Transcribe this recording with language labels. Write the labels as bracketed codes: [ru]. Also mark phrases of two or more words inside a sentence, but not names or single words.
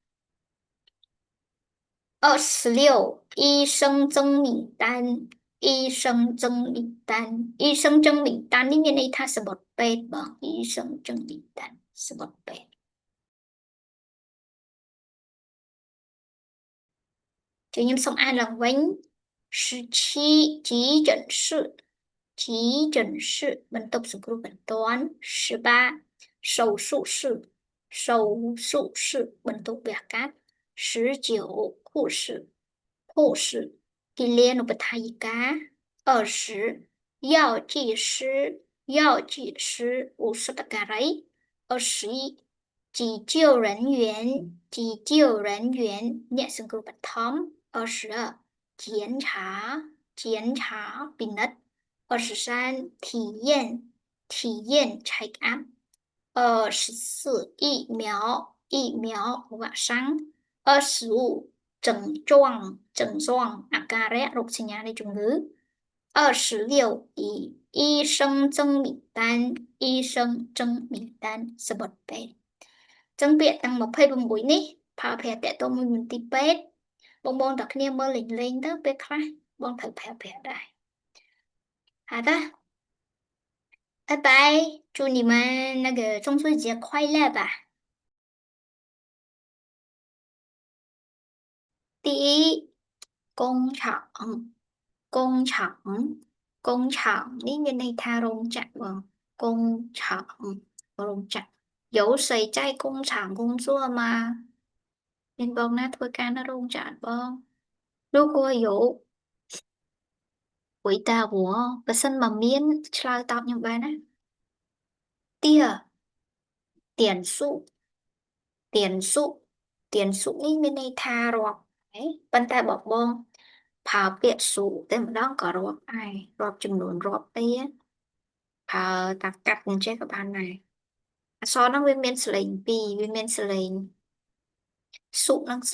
[km] 26 [zh] 医生证明单医生证明单医生证明单 [km] នេះមានន័យថាសំបុត្រពេទ្យបង [zh] 医生证明单 [km] សំបុត្រពេទ្យ ជួយខ្ញុំសូមអានឡើងវិញ17 [zh] 急诊室急诊室 [km] បន្ទប់សង្គ្រោះបន្ទាន់18 [zh] 手术室手术室 [km] បន្ទប់វះកាត់19 护士គិ លានុបដ្ឋាយិកា20 [zh] 药剂师药剂师 [km] ឧស្សាហការី21 [zh] 急救人员急救人员 [km] អ្នកសង្គ្រោះបឋម22 [zh] 检查检查 [km] ពិនិត្យ23 体验 [en] check up [km] 24疫苗វ៉ាក់សាំង25 症状អាការៈរោគសញ្ញានៃជំងឺ26 [zh] 医生证明单医生证明单 [km] សំបុត្រពេទ្យចឹងពាក្យទាំង26នេះប្រើប្រាស់តកតមួយមន្ទីរពេទ្យបងតាគ្នាមើលលេងទៅពេលខ្លះបងត្រូវប្រើប្រាស់ដែរ [zh] 好的拜拜祝你们那个中秋节快乐吧第一工厂工厂工厂 [km] នេះមានន័យថារោងចក្របង工厂រោងចក្រ [zh] 有谁在工厂工作吗 [km] មានបងណាធ្វើការនៅរោងចក្របង [zh] 如果有回答我 [km] បើសិន មកមានឆ្លើយតបខ្ញុំបានណា [zh] 第二点数点数点数 [km] នេះមានន័យថារាប់ប៉ុន្តែបងប្រើពាក្យ数តែម្ដងក៏រាប់ដែររាប់ ចំនួនរាប់អីប្រើតាកាត់អញ្ចឹងក៏បានដែរអក្សរហ្នឹងវាមានសលេងពីរវាមានសលេងសុនិងស